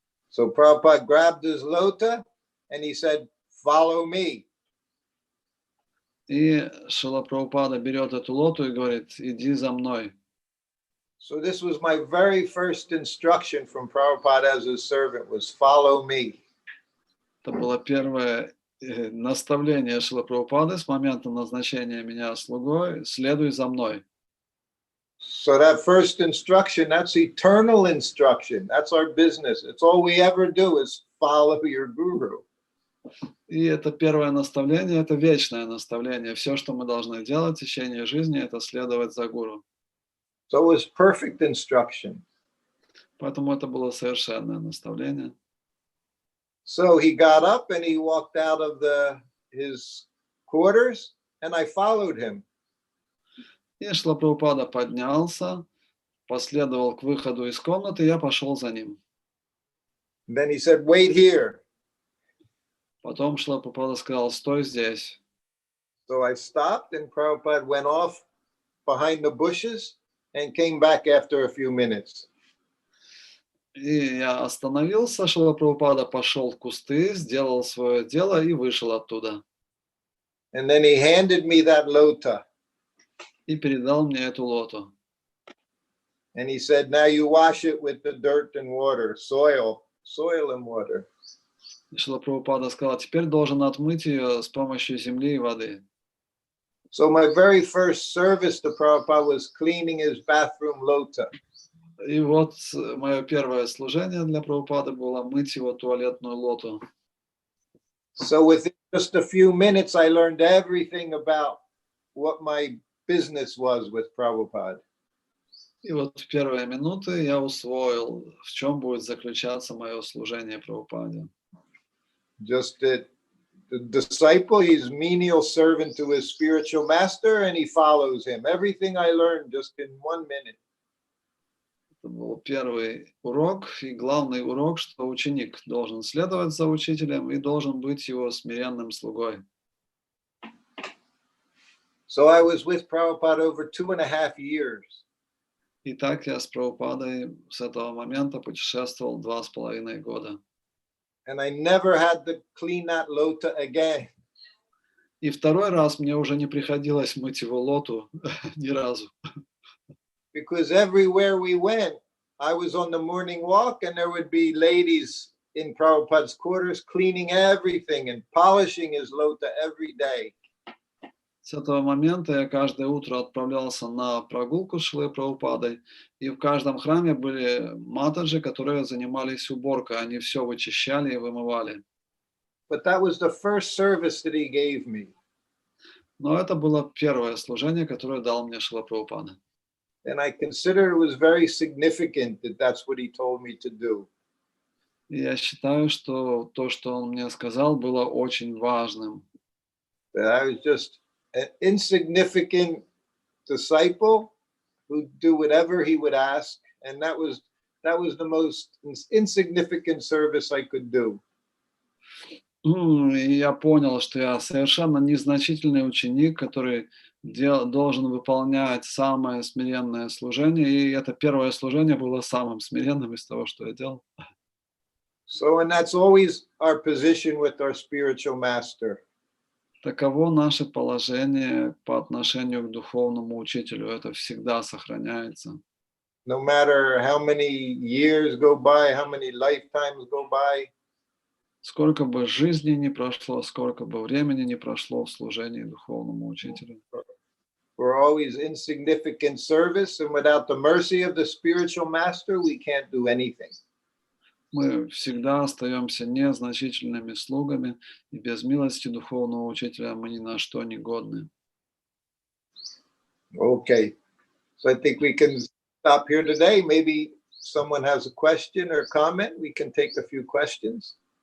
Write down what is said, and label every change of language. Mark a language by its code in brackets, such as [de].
[en] So Prabhupada grabbed his lota and he said, follow me. [ru] И Шрила Прабхупада берет эту лоту и говорит, иди за мной. [en] So this was my very first instruction from Prabhupada as his servant, was follow me. [ru] Это было первое наставление Шрилы Прабхупады с момента назначения меня слугой, следуй за мной. [en] So that first instruction, that's eternal instruction. That's our business. It's all we ever do is follow your guru. [ru] И это первое наставление, это вечное наставление. Все, что мы должны делать в течение жизни, это следовать за гуру. [en] So it was perfect instruction. [ru] Поэтому это было совершенное наставление. [en] So he got up and he walked out of his quarters, and I followed him. [ru] И Шрила Прабхупада поднялся, последовал к выходу из комнаты, и я пошел за ним. [en] And then he said, wait here. [ru] Потом Шрила Прабхупада сказал, стой здесь. [en] So I stopped, and Prabhupada went off behind the bushes and came back after a few minutes. [ru] И я остановился, Шрила Прабхупада пошел в кусты, сделал свое дело и вышел оттуда. [en] And then he handed me that lota. [ru] И передал мне эту лоту. [en] And he said, now you wash it with the dirt and water, soil and water. [ru] И Шрила Прабхупада сказал, теперь должен отмыть ее с помощью земли и воды. [en] So my very first service to Prabhupada was cleaning his bathroom lota. [ru] И вот мое первое служение для Прабхупады было мыть его туалетную лоту. [en] So within just a few minutes, I learned everything about what my business was with Prabhupada. [ru] И вот в первые минуты я усвоил, в чем будет заключаться мое служение Прабхупаде. [en] Just that the disciple, he's menial servant to his spiritual master, and he follows him. Everything I learned just in 1 minute. [ru] Это был первый урок, и главный урок, что ученик должен следовать за учителем и должен быть его смиренным слугой. [en] So I was with Prabhupada over 2.5 years. [ru] И так я с Прабхупадой с этого момента путешествовал 2,5 года. [en] And I never had to clean that lota again. [ru] И второй раз мне уже не приходилось мыть его лоту ни разу. [en] Because everywhere we went, I was on the morning walk and there would be ladies in Prabhupada's quarters cleaning everything and polishing his lota every day. [ru] С этого момента я каждое утро отправлялся на прогулку с Шрилой Прабхупадой, и в каждом храме были матаджи, которые занимались уборкой, они все вычищали и вымывали. [en] But that was the first service that he gave me. [ru] Но это было первое служение, которое дал мне Шрила Прабхупада. [en] And I consider it was very significant that that's what he told me to do. [ru] И я считаю, что то, что он мне сказал, было очень важным. [en] That I was just an insignificant disciple who'd do whatever he would ask, and that was the most insignificant service I could do. [ru] И я понял, что я совершенно незначительный ученик, который должен выполнять самое смиренное служение, и это первое служение было самым смиренным из того, что я делал. [en] So, and that's always our position with our spiritual master. [ru] Таково наше положение по отношению к духовному учителю. Это всегда сохраняется. [en] No matter how many years go by, how many lifetimes go by. [ru] Сколько бы жизни ни прошло, сколько бы времени ни прошло в служении духовному учителю. [en] We're always insignificant service, and without the mercy of the spiritual master, we can't do anything. [ru] Мы всегда остаемся незначительными слугами, и без милости духовного учителя мы ни на что не годны. [en] Okay, so I think we can stop here today. Maybe someone has a question or comment. We can take a few questions.